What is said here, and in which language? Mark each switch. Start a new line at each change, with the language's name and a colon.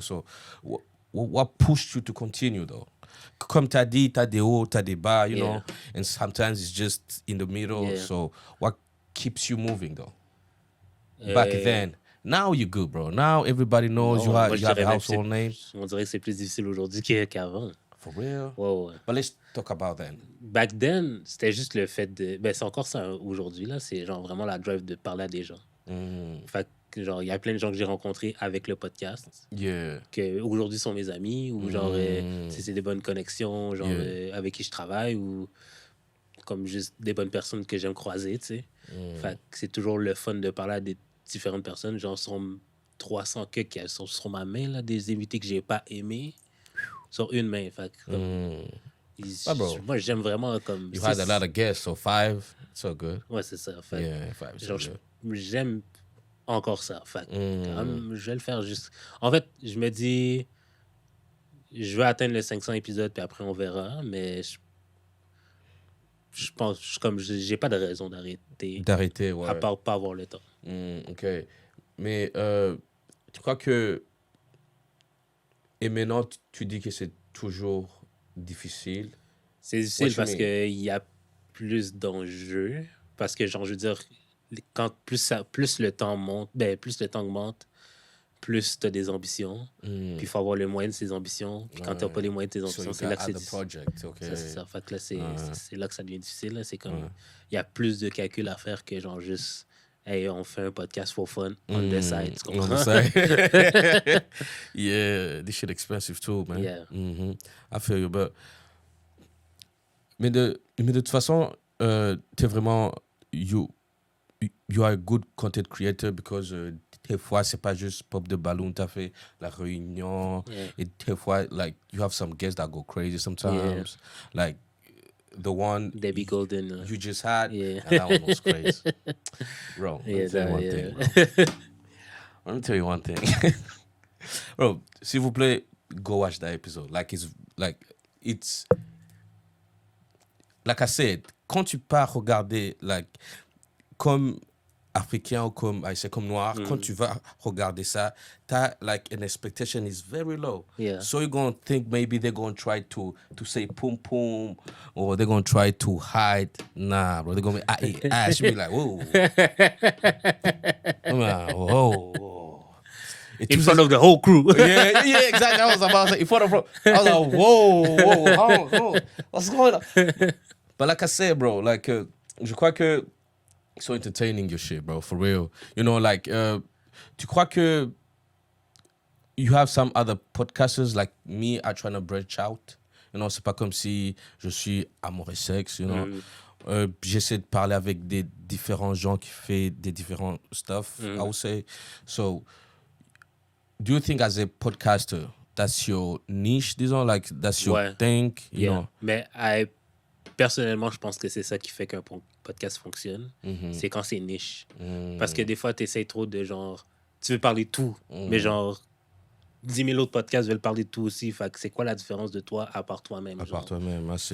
English: So what pushed you to continue, though?
French: Comme tu as dit, tu as des hauts, tu as des bas,
English: you know, and sometimes it's just in the middle. So what keeps you moving, though? Back then. Now you're good, bro. Now everybody knows you have a household name.
French: On dirait que c'est plus difficile aujourd'hui qu'avant.
English: For real?
French: Ouais.
English: But let's talk about then. Back then,
French: c'était juste le fait de... Ben, c'est encore ça aujourd'hui, là. C'est genre vraiment la drive de parler à des gens. Fait que, genre, il y a plein de gens que j'ai rencontrés avec le podcast.
English: Yeah.
French: Que aujourd'hui sont mes amis, ou genre, c'est des bonnes connexions, genre, avec qui je travaille, ou comme juste des bonnes personnes que j'aime croiser, tu sais. Fait que c'est toujours le fun de parler à des différentes personnes. Genre, sont 300 qui sont sur ma main, là, des invités que j'ai pas aimés, sur une main. Fait que, comme, moi, j'aime vraiment comme...
English: You had a lot of guests, so 5, so good.
French: Ouais, c'est ça. Fait
English: yeah, 5,
French: genre, j'aime encore ça. Fait je vais le faire juste... En fait, je me dis... Je veux atteindre les 500 épisodes, puis après, on verra. Mais je pense... Comme j'ai pas de raison d'arrêter. D'arrêter, ouais. À part pas avoir le temps. OK. Mais tu crois que... Et maintenant, tu dis que c'est toujours difficile. C'est difficile parce qu'il y a plus d'enjeux. Parce que, genre, je veux dire, quand plus le temps monte, plus le temps augmente, plus tu as des ambitions. Puis il faut avoir les moyens de ces ambitions. Puis quand tu n'as pas les moyens de tes ambitions, c'est là que c'est difficile. Okay. C'est ça. Fait que là, c'est là que ça devient difficile. Là. C'est comme, il y a plus de calculs à faire que, genre, juste hey, on fait un podcast
English: for fun on the side.
French: Tu
English: On the
French: comprends?
English: side. Yeah, this shit expensive too, man. Yeah. I feel you, but...
French: Mais de toute façon, t'es vraiment...
English: You are a good content creator because
French: des fois, c'est pas juste Pop de Ballon, t'as fait la réunion.
English: Yeah.
French: Et des fois,
English: like, you have some guests that go crazy sometimes. Like, the one Debbie Golden. you just had, Yeah. and that one was crazy. Bro, let me tell you one thing, bro. Let me tell you one thing. Bro,
French: s'il vous plaît,
English: go watch that episode. It's... Like I said,
French: quand tu pars regarder, like, comme Africain ou comme Haïtien, comme Noir, quand tu vas regarder ça, t'as, like,
English: an expectation is very low. Yeah. So you're going to think maybe they're going to try to say pum pum, or they're going to try to hide. Nah, bro, they're going to be, I should be like, whoa. I'm like, whoa. In front of the whole crew. Yeah, exactly. I was about to say, in front of, bro. I was like, whoa, hold on, what's going on? But like I said, bro, like,
French: je crois que
English: so entertaining your shit, bro, for real. You know, like,
French: tu crois que
English: you have some other podcasters like me are trying to branch out? You know,
French: c'est pas comme si je suis amoureux sexe, you know. J'essaie de parler avec des différents gens qui font des différents
English: stuff, I would say. So, do you think as a podcaster, that's your niche,
French: disons,
English: like, that's your thing, you know?
French: Mais personnellement, je pense que c'est ça qui fait qu'un podcast fonctionne. C'est quand c'est niche. Parce que des fois, tu essaies trop de genre... Tu veux parler de tout, mais genre... 10 000 autres podcasts veulent parler de tout aussi. Fait que c'est quoi la différence de toi à part toi-même? À part toi-même, c'est...